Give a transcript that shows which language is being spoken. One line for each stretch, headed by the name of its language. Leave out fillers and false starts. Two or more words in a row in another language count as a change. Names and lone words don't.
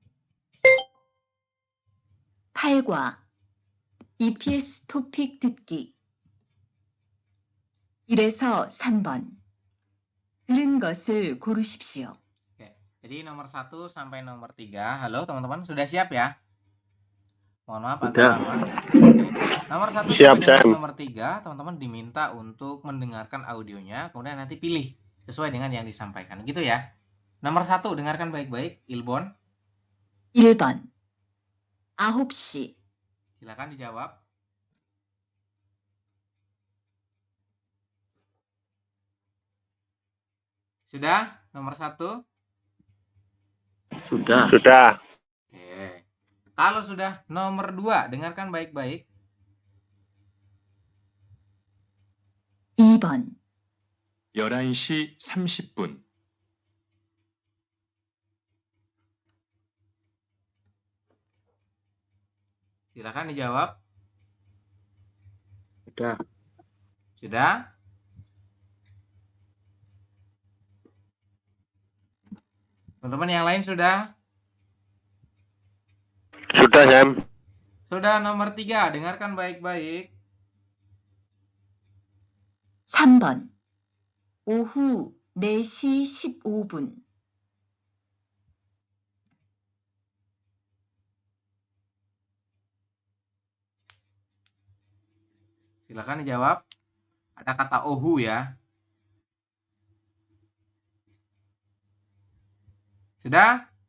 Korean: 8과 EPS 토픽 듣기 1에서 3번 들은 것을 고르십시오.
Indonesian: Oke, jadi nomor 1 sampai nomor 3. Halo teman-teman, sudah siap ya? Mohon maaf agak Udah. lama. Oke. Nomor 1 Siap, sampai dengan Sam. nomor 3, teman-teman diminta untuk mendengarkan audionya, kemudian nanti pilih sesuai dengan yang disampaikan. Gitu ya. Nomor 1, dengarkan baik-baik,
Korean: Ilbon. 1번 9시
Indonesian: Silakan dijawab. Sudah? Nomor 1? Sudah. Sudah. Oke. Kalau sudah nomor 2, dengarkan baik-baik.
Korean: 2번 11시 30분.
Indonesian: Silakan dijawab. Sudah. Sudah? Teman-teman yang lain sudah? Sudah, Sam. Sudah nomor 3, dengarkan baik-baik.
Korean: 3번 오후 4시 15분
Indonesian: Silakan dijawab. Ada kata ohu ya. Sudah?